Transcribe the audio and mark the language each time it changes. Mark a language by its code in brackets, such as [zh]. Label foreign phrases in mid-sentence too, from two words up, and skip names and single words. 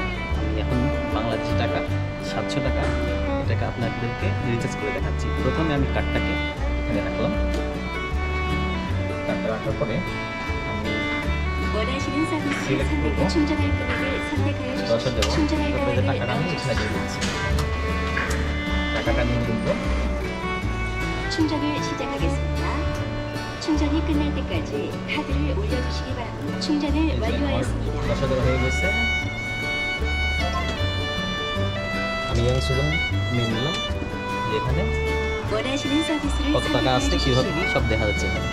[bn] আমি এখন বাংলাদেশি টাকা 700 টাকা এটাকে আপনাদেরকে রিচার্জ করে দেখাচ্ছি। প্রথমে আমি কার্ডটাকে এখানে রাখলাম। কার্ডটা রাখার পরে আমি সিলেক্ট করবো, 10 দেবো, তারপরে যে টাকাটা আমি এখানে দিয়ে দিচ্ছি। টাকাটা নিয়ে নিব। [ko] 충전을 시작하겠습니다. 충전이 끝날 때까지 카드를 올려주시기 바랍니다. 충전을 완료하였습니다. [bn] 10 দেওয়া হয়ে গেছে। আমি 영수증 নিয়ে নিলাম। এখানে [ko] 원하시는 서비스를 [bn] কত টাকা আছে কিভাবে কি সব দেখা যাচ্ছে এখানে।